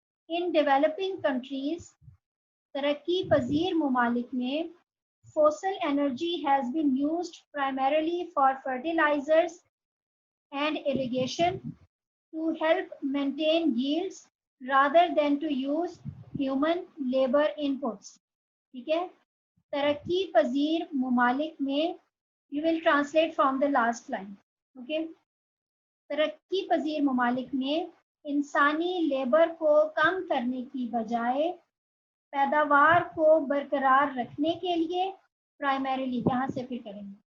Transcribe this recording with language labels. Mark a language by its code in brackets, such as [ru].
[en] in developing countries, [hi] तरक्की पजीर ममालिक में [en] Fossil energy has been used primarily for fertilizers and irrigation to help maintain yields rather than to use human labor inputs. [hi] ठीक है. तरक्की पजीर मुमालिक में, [en] you will translate from the last line. Okay. [hi] तरक्की पजीर मुमालिक में इंसानी लेबर को कम करने की बजाय पैदावार को बरकरार रखने के लिए प्राइमरीली, यहाँ से फिर करेंगे,